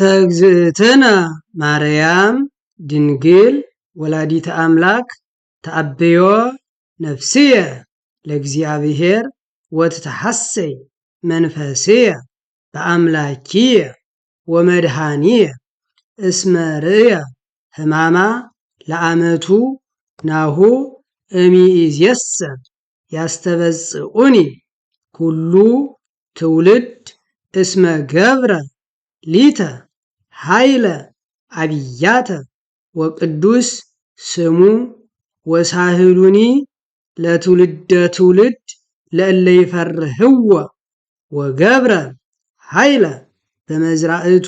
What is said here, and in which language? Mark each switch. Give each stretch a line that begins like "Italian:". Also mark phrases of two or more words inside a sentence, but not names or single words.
Geez: እግዝእትነ ማርያም ድንግል ወላዲተ አምላክ ተአብዮ ነፍስየ ለእግዚአብሔር ወትተሐሰይ መንፈስየ በአምላኪየ ወመድኃኒየ እስመ ርእየ ሕማማ ለዓመቱ ናሁ እሚእዜሰ ያስተበጽዑኒ ኩሉ ትውልድ እስመ ገብረ ሊተ ኃይለ አብያተ ወቅዱስ ስሙ ወሳህሉኒ ለትውልደ ትውልድ ለእለ ይፈርህዎ ወገብረ ኃይለ በመዝራእቱ